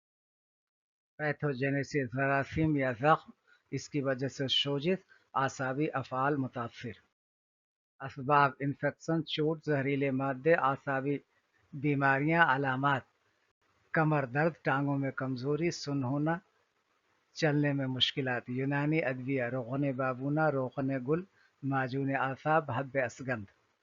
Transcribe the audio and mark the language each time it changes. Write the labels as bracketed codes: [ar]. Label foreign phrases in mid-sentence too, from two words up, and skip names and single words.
[ur] پیتھوجینیسس: جراثیم یا زخم، اس کی وجہ سے سوزش، اعصابی افعال متاثر۔ اسباب: انفیکشن، چوٹ، زہریلے مادے، اعصابی بیماریاں۔ علامات: کمر درد، ٹانگوں میں کمزوری، سن ہونا، چلنے میں مشکلات۔ یونانی ادویہ: روغن بابونا، روغن گل، معجون اعصاب، حب اسگندھ۔